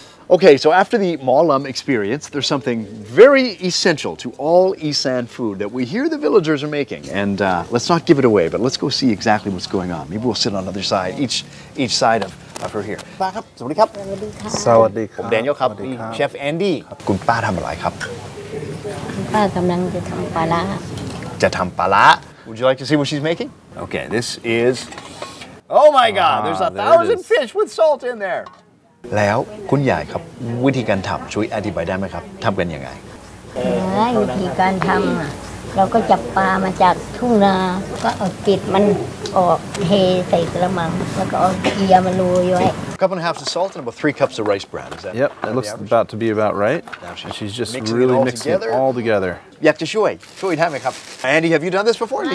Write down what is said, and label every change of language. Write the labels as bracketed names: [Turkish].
[English] Okay, so after the Mawlam experience, there's something very essential to all Issan food that we hear the villagers are making. And let's not give it away, but let's go see exactly what's going on. Maybe we'll sit on the other side, each side of her here. [Thai] ป้าครับ สวัสดีครับ สวัสดีครับ ผม Daniel ครับ เชฟแอนดี้ คุณป้าทำอะไรครับ ป้ากำลังจะทำปลาร้า จะทำปลาร้า [English] Would you like to see what she's making? Okay, this is... Oh my God, there's 1,000 fish with salt in there. [Thai] แล้วคุณยายครับวิธีการทำช่วยอธิบายได้ไหมครับทำกันยังไง วิธีการทำเราก็จับปลามาจากทุ่งนาก็เอาจิตมันออกเทใส่กระมังแล้วก็เอาเกลือมาโรยไว้ [English] A cup and a half of salt and about 3 cups of rice bran. Is that? Yep, that looks about to be about right. And she's just really mixing it all together. [Thai] อยากจะช่วยได้ไหมครับ [English] Andy, have you done this before?